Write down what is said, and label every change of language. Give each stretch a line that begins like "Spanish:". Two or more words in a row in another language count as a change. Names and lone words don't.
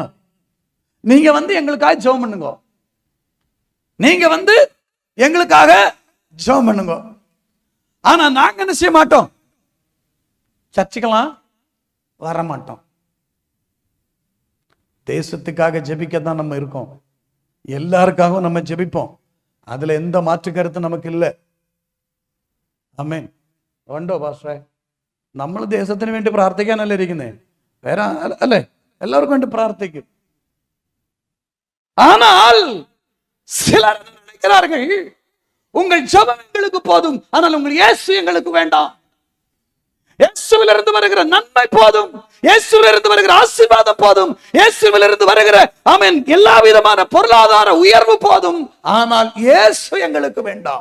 Tamil: நீங்க வந்து எங்களுக்காக ஜெபம் பண்ணுங்க, நீங்க வந்து எங்களுக்காக ஜெபம் பண்ணுங்க, ஆனா நாங்க என்ன செய்ய மாட்டோம்? சர்ச்சுக்கெல்லாம் வர மாட்டோம். தேசத்துக்காக ஜெபிக்கத்தான் நம்ம இருக்கோம், எல்லாருக்காகவும் நம்ம ஜெபிப்போம், அதுல எந்த மாற்று கருத்து நமக்கு இல்லை.
Malayalam: ആമേൻ. ഉണ്ടോ പാസ്റ്ററെ? നമ്മൾ ദേശത്തിന് വേണ്ടി പ്രാർത്ഥിക്കാനല്ലേ ഇരിക്കുന്നേ, വേറെ അല്ലേ? എല്ലാവർക്കും വേണ്ടി പ്രാർത്ഥിക്കും.
Tamil: ஆனால் சிலர் நினைக்கிறார்கள், உங்கள் ஜெபம் எங்களுக்கு போதும், ஆனால் உங்கள் இயேசு எங்களுக்கு வேண்டாம். இயேசுவிலிருந்து வருகிற நன்மை போதும், இயேசுவிலிருந்து வருகிற ஆசீர்வாதம் போதும், இயேசுவிலிருந்து வருகிற ஆமென் எல்லா விதமான பொருளாதார உயர்வு போதும், ஆனால் இயேசு எங்களுக்கு வேண்டாம்.